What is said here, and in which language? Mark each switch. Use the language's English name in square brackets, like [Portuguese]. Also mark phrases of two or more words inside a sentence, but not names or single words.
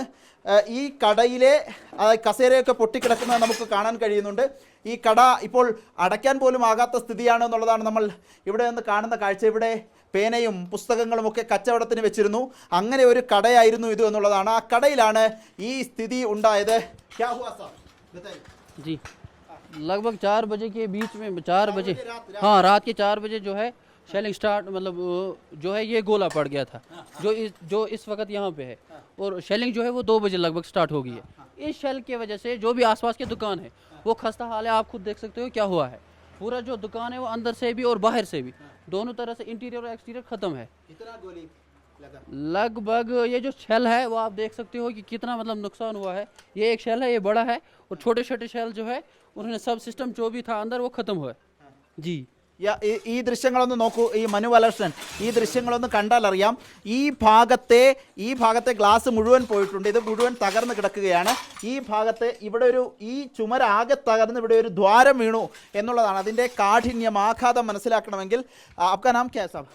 [Malayalam] ഈ കടയിലെ കസേരയൊക്കെ പൊട്ടിക്കിടക്കുന്നത് നമുക്ക് കാണാൻ കഴിയുന്നുണ്ട്. ഈ കട ഇപ്പോൾ അടയ്ക്കാൻ പോലും ആകാത്ത സ്ഥിതിയാണ് എന്നുള്ളതാണ് നമ്മൾ ഇവിടെ നിന്ന് കാണുന്ന കാഴ്ച. ഇവിടെ പേനയും പുസ്തകങ്ങളും ഒക്കെ കച്ചവടത്തിന് വെച്ചിരുന്നു. അങ്ങനെ ഒരു കടയായിരുന്നു ഇത് എന്നുള്ളതാണ്. ആ കടയിലാണ് ഈ സ്ഥിതി ഉണ്ടായത്. [Hindi] जी लगभग 4 बजे के बीच में 4 बजे हाँ रात के 4 बजे जो है [English] shelling start [Hindi] मतलब जो है ये गोला पड़ गया था जो इस वक्त यहाँ पे है और शेलिंग जो है वो 2 बजे लगभग स्टार्ट हो गई है। इस शेल की वजह से जो भी आसपास के दुकान है वो खस्ता हाल है। आप खुद देख सकते हो क्या हुआ है। पूरा जो दुकान है वो अंदर से भी और बाहर से भी दोनों तरह से इंटीरियर और एक्सटीरियर ख़त्म है। लगभग ये जो शेल है वो आप देख सकते हो कि कितना मतलब नुकसान हुआ है। ये एक शेल है, ये बड़ा है और छोटे छोटे शेल जो है उन्होंने सब सिस्टम जो भी था अंदर वो ख़त्म हुआ है जी। [Malayalam] ഈ ദൃശ്യങ്ങളൊന്ന് നോക്കൂ. ഈ മനു വലർഷൻ, ഈ ദൃശ്യങ്ങളൊന്ന് കണ്ടാൽ അറിയാം. ഈ ഭാഗത്തെ ഗ്ലാസ് മുഴുവൻ പോയിട്ടുണ്ട്. ഇത് മുഴുവൻ തകർന്ന് കിടക്കുകയാണ്. ഈ ഭാഗത്ത് ഇവിടെ ഈ ചുമരാകെ തകർന്ന് ഇവിടെ ഒരു ദ്വാരം വീണു എന്നുള്ളതാണ്. അതിൻ്റെ കാഠിന്യം, ആഘാതം മനസ്സിലാക്കണമെങ്കിൽ [Hindi] आपका नाम क्या साब?